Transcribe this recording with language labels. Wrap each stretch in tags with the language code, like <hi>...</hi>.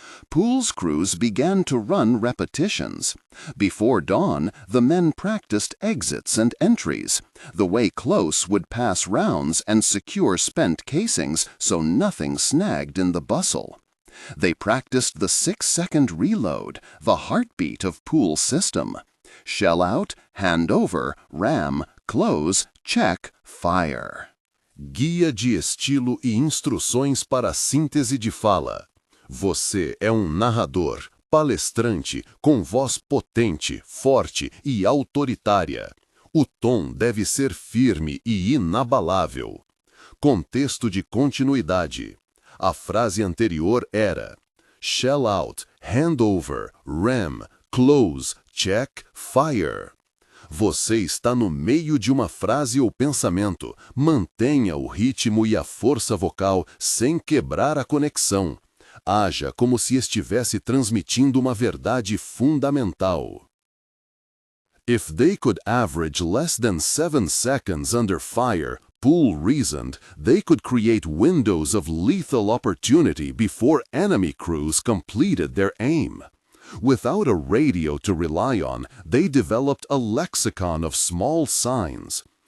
<en>Poole's crews began to run repetitions. Before dawn, the men practiced exits and entries, the way close would pass rounds and secure spent casings so nothing snagged in the bustle. They practiced the 6-second reload, the heartbeat of Poole's system. Shell out, hand over, ram, close, check, fire.</en> <pt>Guia de estilo e instruções para a síntese de fala. Você é narrador, palestrante, com voz potente, forte e autoritária. O tom deve ser firme e inabalável. Contexto de continuidade. A frase anterior era:</pt> <en>shell out, hand over, ram, close, check, fire.</en> <pt>Você está no meio de uma frase ou pensamento. Mantenha o ritmo e a força vocal sem quebrar a conexão. Haja como se estivesse transmitindo uma verdade fundamental.</pt> <en>If they could average less than 7 seconds under fire, Poole reasoned, they could create windows of lethal opportunity before enemy crews completed their aim. Without a radio to rely on, they developed a lexicon of small signs.</en>